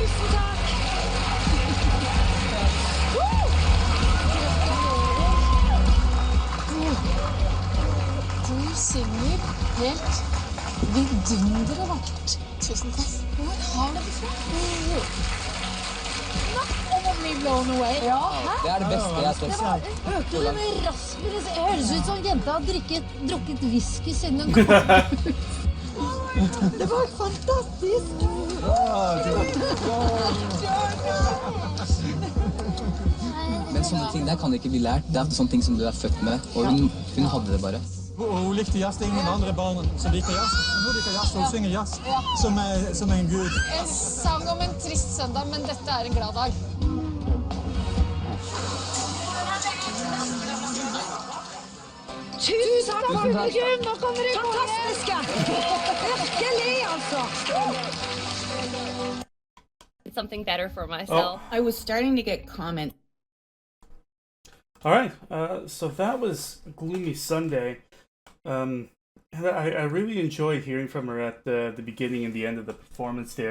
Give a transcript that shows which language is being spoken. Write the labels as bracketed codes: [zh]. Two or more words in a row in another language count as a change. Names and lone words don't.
[no] Tusen takk! Du synger helt vidunderlig vakkert. Tusen takk. Hvor har du det fra? [en] Not only blown away. [no] Ja, hæ? Det er det beste jeg har sett. Hørte du det med raspen? Det høres ut som jenta har drukket whisky siden hun kom. Det var fantastisk! Men sånne ting der kan ikke bli lært. Det er sånne ting som du er født med, og hun hadde det bare. Hun likte jazz. Det er ingen andre barn som liker jazz. Hun liker jazz, og hun synger jazz som en gud. En sang om en trist søndag, men dette er en glad dag. Tusen takk, publikum! Nå kommer det fantastiske! Virkelig, altså! [en] Something better for myself. I was starting to get comments. All right, so that was Gloomy Sunday. And I really enjoyed hearing from her at the beginning and the end of the performance there.